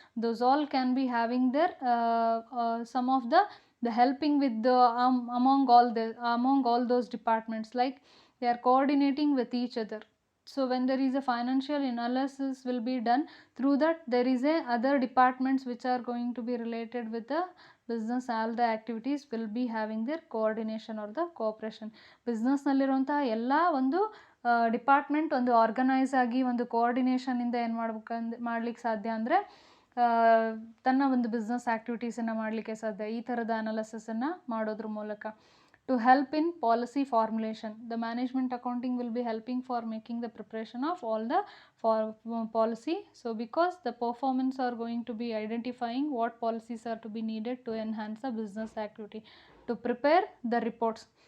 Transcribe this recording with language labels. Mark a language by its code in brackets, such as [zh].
[en] Those all can be having their some of the helping with the among all those departments, like they are coordinating with each other. So when there is a financial analysis will be done, through that there is a other departments which are going to be related with the business, all the activities will be having their coordination or the cooperation. [kn] business ನಲ್ಲಿರುವಂತಹ ಎಲ್ಲ ಒಂದು department ಒಂದು organise ಆಗಿ ಒಂದು ಕೋಆರ್ಡಿನೇಷನಿಂದ ಏನು ಮಾಡ್ಲಿಕ್ಕೆ ಸಾಧ್ಯ ಅಂದರೆ ತನ್ನ ಒಂದು ಬಿಸ್ನೆಸ್ ಆ್ಯಕ್ಟಿವಿಟೀಸನ್ನು ಮಾಡಲಿಕ್ಕೆ ಸಾಧ್ಯ ಈ ಥರದ ಅನಾಲಿಸಿಸನ್ನು ಮಾಡೋದ್ರ ಮೂಲಕ. [en] To help in policy formulation, the management accounting will be helping for making the preparation of all the policy. So because the performance are going to be identifying what policies are to be needed to enhance the business activity. To prepare the reports,